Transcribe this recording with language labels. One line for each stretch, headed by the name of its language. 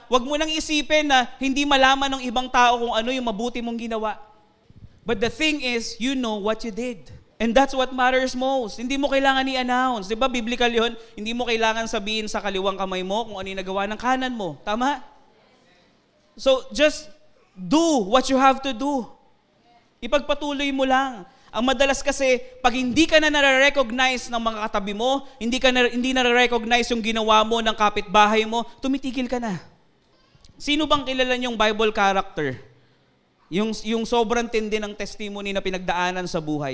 Filipino: Huwag mo nang isipin na hindi malaman ng ibang tao kung ano yung mabuti mong ginawa.
English: But the thing is, you know what you did. And that's what matters most.
Filipino: Hindi mo kailangan i-announce. Di ba, biblical yun? Hindi mo kailangan sabihin sa kaliwang kamay mo kung ano yung nagawa ng kanan mo. Tama?
English: So, just do what you have to do.
Filipino: Ipagpatuloy mo lang. Ang madalas kasi, pag hindi ka na nare-recognize ng mga katabi mo, hindi nare-recognize yung ginawa mo ng kapitbahay mo, tumitigil ka na. Sino bang kilala niyong Bible character? Yung sobrang tindi ng testimony na pinagdaanan sa buhay.